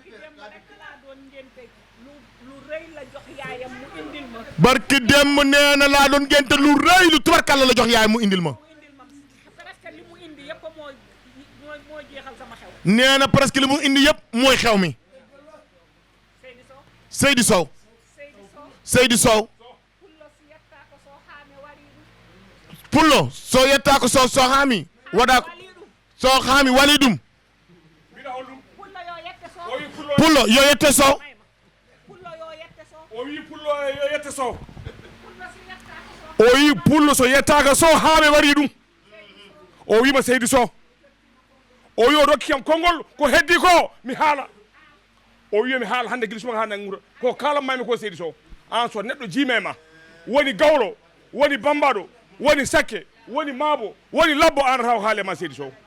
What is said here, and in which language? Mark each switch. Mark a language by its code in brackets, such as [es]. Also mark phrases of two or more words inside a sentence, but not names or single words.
[wo] barki démb nee na laa doon génte lu rëy lu tubaar kàlla la jox yaay mu indil ma nee na presque li mu indi yëpp mooy xew mi [ff] Seydi Sow Seydi Sow pullo so yettako so haami waɗa so haami wali ɗum pullo yo yette Sow o wi pullo yo yette Sow o wi pullo so yettaka Sow haami wari ɗum o wima Seydi Sow o wi o rokkiyam konngol ko heddi ko mi haala o wi mi haala hannde gilisuma ha nangura ko kalanmami ko Seydi Sow an so neɗɗo jiime ma woni gawlo woni bambaɗo woni sakke woni maabo woni labbo an taw haale ma Seydi Sow